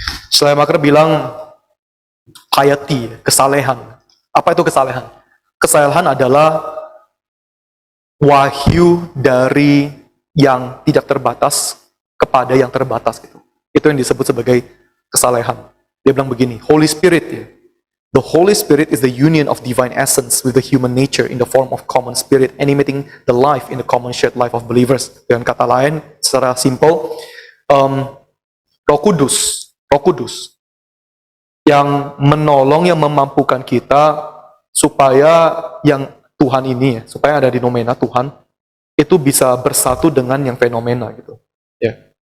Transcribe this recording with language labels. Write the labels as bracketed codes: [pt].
[id] Schleiermacher bilang piety, kesalehan. Apa itu kesalehan? Kesalehan adalah wahyu dari yang tidak terbatas kepada yang terbatas gitu. Itu yang disebut sebagai kesalehan. Dia bilang begini, Holy Spirit, ya. [en] The Holy Spirit is the union of divine essence with the human nature in the form of common spirit, animating the life in the common shared life of believers. [id] Dengan kata lain, secara simple, Roh Kudus yang menolong, yang memampukan kita supaya yang Tuhan ini, ya, supaya ada di noumena Tuhan, itu bisa bersatu dengan yang fenomena gitu. Ya.